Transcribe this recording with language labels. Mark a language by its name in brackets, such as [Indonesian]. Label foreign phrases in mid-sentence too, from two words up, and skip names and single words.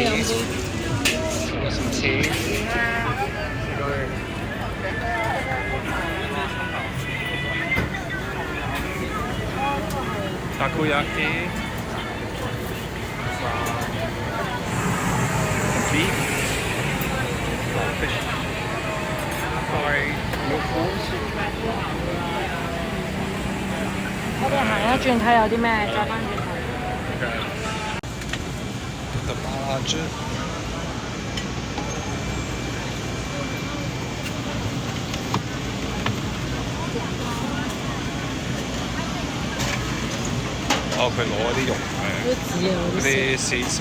[English] Got some tea. Takoyaki. Beef. Fish. Sorry. Milk balls. [Cantonese] 我哋行一轉睇有啲咩，再翻轉頭。 [English] Okay. The budget. [Cantonese] Oh, 佢攞啲肉嗰啲seeds啊。